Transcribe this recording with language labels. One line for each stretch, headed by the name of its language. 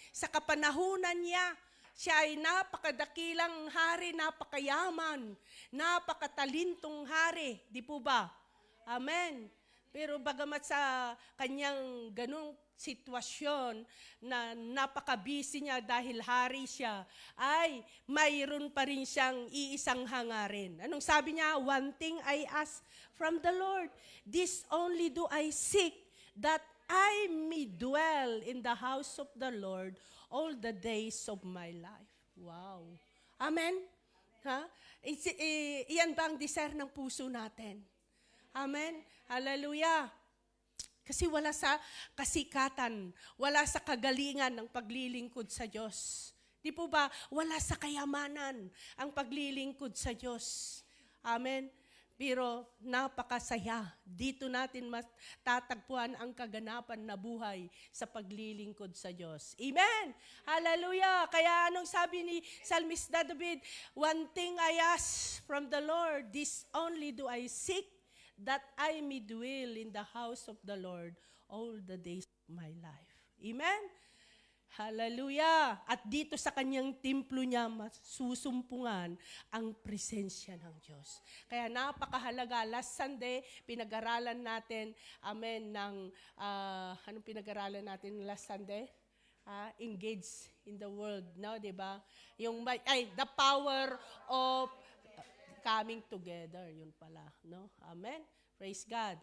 Filipino: Sa kapanahunan niya, siya ay napakadakilang hari, napakayaman, napakatalintong hari. Di po ba? Amen. Pero bagamat sa kanyang ganung sitwasyon na napaka-busy niya dahil hari siya, ay mayroon pa rin siyang iisang hangarin. Anong sabi niya?
English: One thing I ask from the Lord, this only do I seek, that I may dwell in the house of the Lord all the days of my life. Wow. Amen? Ha?
Filipino: Iyan ba ang desire ng puso natin? Amen? Hallelujah. Kasi wala sa kasikatan, wala sa kagalingan ng paglilingkod sa Diyos. Di po ba? Wala sa kayamanan ang paglilingkod sa Diyos. Amen? Pero napakasaya. Dito natin matatagpuan ang kaganapan na buhay sa paglilingkod sa Diyos. Amen! Hallelujah! Kaya anong sabi ni Salmista David?
English: One thing I ask from the Lord, this only do I seek, that I may dwell in the house of the Lord all the days of my life. Amen? Hallelujah!
Filipino: At dito sa kanyang templo niya, masusumpungan ang presensya ng Diyos. Kaya napakahalaga. Last Sunday, pinag-aralan natin, amen, anong pinag-aralan natin last Sunday?
English: Engage in the world, no? Diba? The power of coming together,
Filipino: yun pala,
English: no? Amen? Praise God.